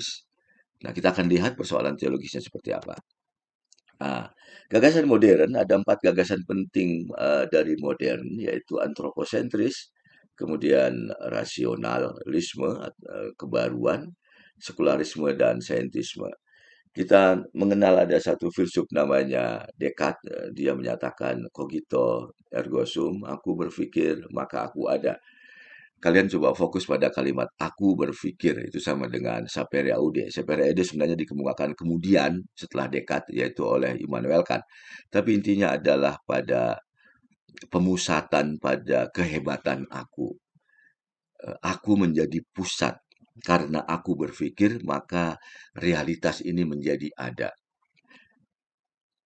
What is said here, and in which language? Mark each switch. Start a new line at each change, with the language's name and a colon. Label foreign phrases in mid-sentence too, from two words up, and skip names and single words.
Indonesian: Nah, kita akan lihat persoalan teologisnya seperti apa. Nah, gagasan modern, ada 4 gagasan penting dari modern, yaitu antroposentris, kemudian rasionalisme, kebaruan, sekularisme, dan saintisme. Kita mengenal ada satu filsuf namanya Descartes, dia menyatakan
Latin: cogito ergo sum,
Indonesian: aku berpikir maka aku ada. Kalian coba fokus pada kalimat aku berpikir, itu sama dengan
Latin: sapere aude. Sapere aude
Indonesian: sebenarnya dikemukakan kemudian setelah Descartes, yaitu oleh Immanuel Kant. Tapi intinya adalah pada pemusatan pada kehebatan aku. Aku menjadi pusat. Karena aku berpikir, maka realitas ini menjadi ada.